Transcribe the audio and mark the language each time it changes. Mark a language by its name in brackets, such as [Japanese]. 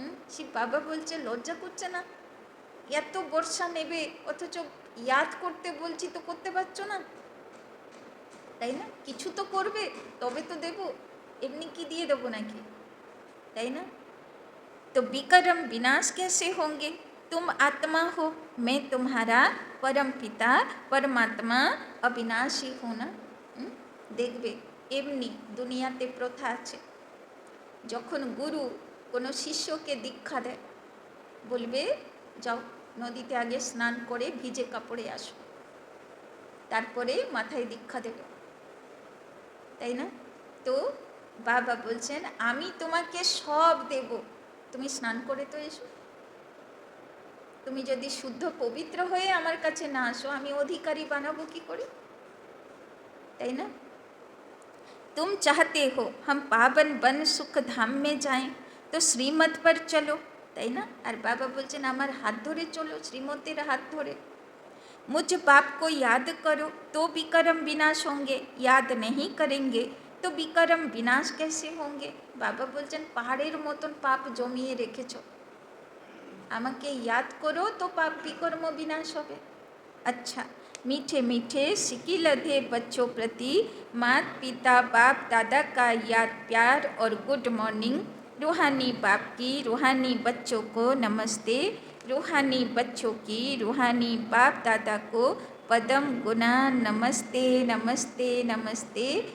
[Bangla] শিব বাবা বলছে লজ্জা করছে না, এত বর্ষা নেবে অথচ ইয়াদ করতে বলছি তো করতে পারছো না, তাই না? কিছু তো করবে তবে তো দেব, এমনি কি দিয়ে দেবো নাকি, তাই না? [Hindi] तो विकर्म विनाश कैसे होंगे। तुम आत्मा हो, मैं तुम्हारा परम पिता परमात्मा अविनाशी हूँ ना। [Bangla] देखबे एमनी दुनियाते प्रथा आछे, যখন গুরু কোনো শিষ্যকে দীক্ষা দেয় বলবে যাও নদীতে আগে স্নান করে ভিজে কাপড়ে আসো, তারপরে মাথায় দীক্ষা দেবে, তাই না? তো বাবা বলছেন আমি তোমাকে সব দেব, তুমি স্নান করে তো এসো। তুমি যদি শুদ্ধ পবিত্র হয়ে আমার কাছে না আসো আমি অধিকারী বানাবো কি করে, তাই না? [Hindi] तुम चाहते हो हम पावन बन सुख धाम में जाएं तो श्रीमत पर चलो, [Bangla] তাই না? আর বাবা বলছেন আমার হাত ধরে চলো, শ্রীমতের হাত ধরে। [Hindi] मुझ बाप को याद करो तो विकर्म विनाश होंगे, याद नहीं करेंगे तो विकर्म विनाश कैसे होंगे। [Bangla] বাবা বলছেন পাহাড়ের মতন পাপ জমিয়ে রেখেছো, আমাকে [Hindi] याद करो तो पाप विकर्म विनाश होगे। अच्छा, मीठे मीठे सिकी लधे बच्चों प्रति माता पिता बाप दादा का याद प्यार और गुड मॉर्निंग। रूहानी बाप की रूहानी बच्चों को नमस्ते, रूहानी बच्चों की रूहानी बाप दादा को पदम गुना नमस्ते नमस्ते नमस्ते।